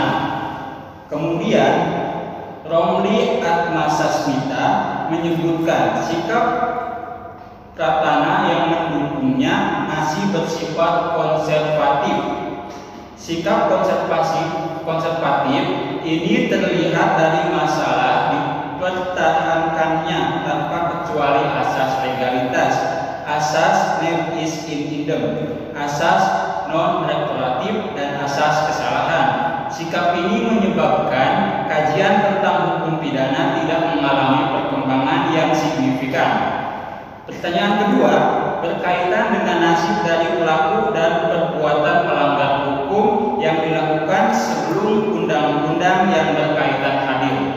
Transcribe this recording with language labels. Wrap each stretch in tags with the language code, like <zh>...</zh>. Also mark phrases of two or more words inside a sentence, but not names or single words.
<id>Kemudian, Romli Atmasasmita menyebutkan sikap Pratana yang mendukungnya masih bersifat konservatif. Sikap konservatif ini terlihat dari masalah dipertahankannya tanpa kecuali asas legalitas, asas</id> <la>non bis in idem,</la> <id>asas non-retroaktif, dan asas kesalahan. Sikap ini menyebabkan kajian tentang hukum pidana tidak mengalami perkembangan yang signifikan. Pertanyaan kedua berkaitan dengan nasib dari pelaku dan perbuatan melanggar hukum yang dilakukan sebelum undang-undang yang berkaitan hadir.</id>